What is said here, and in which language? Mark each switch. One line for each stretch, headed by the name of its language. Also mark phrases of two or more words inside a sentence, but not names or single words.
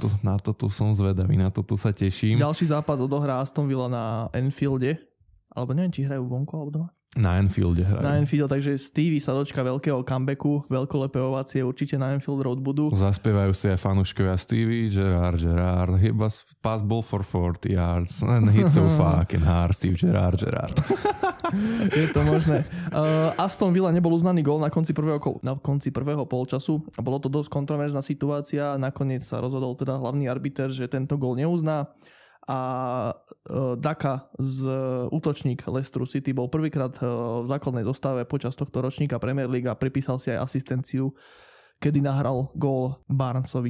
Slovak: Na to tu som zvedavý, na to tu sa teším. Ďalší zápas odohrá Aston Villa na Anfielde. Alebo neviem, či hrajú vonku alebo doma. Na Anfielde hrajú. Na Anfielde, takže Stevie sa dočka veľkého comebacku, veľkolepé ovácie určite na Anfield Road budú. Zaspievajú si aj fanúškovia Stevie, Gerrard,
English: he was passable for 40 yards and hit so fucking hard, Steve Gerrard.
Slovak: Je to možné. Aston Villa nebol uznaný gól na konci prvého polčasu. Bolo to dosť kontroverzná situácia. Nakoniec sa rozhodol teda hlavný arbiter, že tento gól neuzná. A Daka útočník Leicester City bol prvýkrát v základnej zostave počas tohto ročníka Premier League a pripísal si aj asistenciu, kedy nahral gól Barnesovi.